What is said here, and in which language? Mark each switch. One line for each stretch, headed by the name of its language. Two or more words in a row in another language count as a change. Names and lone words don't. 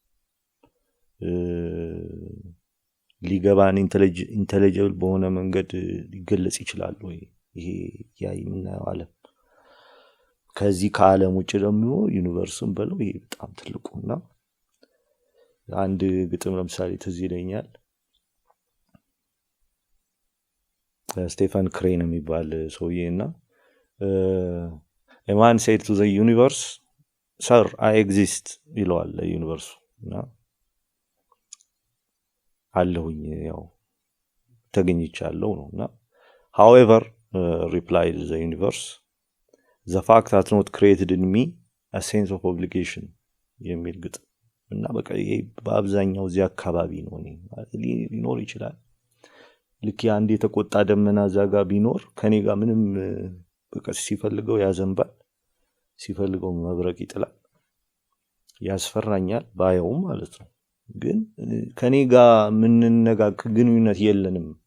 Amharic: ሊገባን ኢንተለጀብል በሆነ መንገድ ሊገለጽ ይችላል ወይ ይሄ የምናየው ዓለም፣ ከዚህ ከዓለም ውጭ ደግሞ ዩኒቨርስም በለው ይሄ በጣም ትልቁና አንድ ግጥም ለምሳሌ ትዝ ይለኛል። ስቴፈን ክሬን የሚባል ሰውዬና
English: a man said to the universe, sir, I exist
Amharic: ይለዋል ለዩኒቨርሱ እና አለሁኝ ያው ተገኝቻለሁ ነውና
English: however replied the universe, the fact has not created in me a sense of obligation
Amharic: የሚል ግጥም እና በቃ ይሄ በአብዛኛው እዚህ አካባቢ ነው ሊኖር ይችላል። ልክ አንድ የተቆጣ ደመና ዛጋ ቢኖር ከኔ ጋር ምንም በቃ ሲፈልገው ያዘንባል፣ ሲፈልገው መብረቅ ይጥላል፣ ያስፈራኛል ባየው ማለት ነው። ግን ከኔ ጋር ምንነጋገር ግንኙነት የለንም